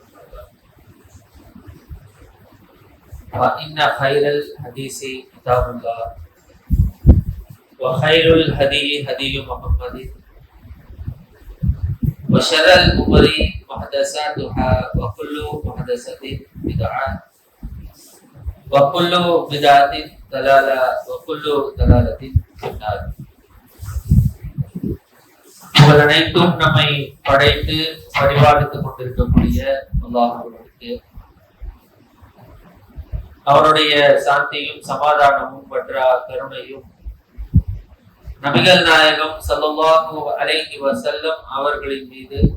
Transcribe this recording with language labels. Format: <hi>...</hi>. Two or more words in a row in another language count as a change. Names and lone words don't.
<ar>فإن خير الحديث كتاب الله وخير الهدي هدي محمد وشر الأمور محدثاتها وكل محدثة بدعة وكل بدعة ضلالة وكل ضلالة في النار.</ar> <ta>உங்கள் அனைத்தும் நம்மை படைத்து பரிபாலித்துக் கொண்டிருக்கக்கூடிய அல்லாஹ்வுக்கு அவருடைய சாந்தியும் சமாதானமும் பற்றா கருணையும் நபிகள் நாயகம் ஸல்லல்லாஹு அலைஹி வஸல்லம் அவர்களின் மீது</ta>